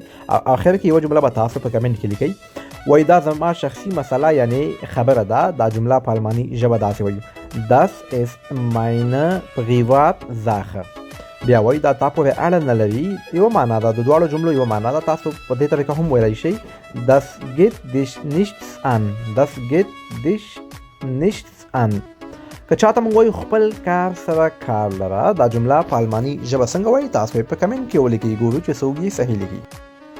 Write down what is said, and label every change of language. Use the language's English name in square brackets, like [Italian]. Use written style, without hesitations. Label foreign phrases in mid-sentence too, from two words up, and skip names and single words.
[Pashto] اخر کې یوه جمله به تاسو په کمنټ کې لیکئ وایي دا زما شخصي مسله یعنی خبره ده. دا جمله په الماني ژبه داسې وایو [German] Das ist meine Privatsache. [Pashto] بیا وایي دا تا پورې اړه نه لري. یوه معنا ده، د دواړو جملو یوه معنا ده. تاسو په دې طریقه هم ویلی شئ [German] Das geht dich nichts an. Das geht dich nichts an. [Pashto] که چاته موږ وایو خپل کار سره کار لره، دا جمله په الماني ژبه څنګه وایي تاسو یې په کمنټ کې ولیکئ، ګورو چې څوک یې صحیح لیکي.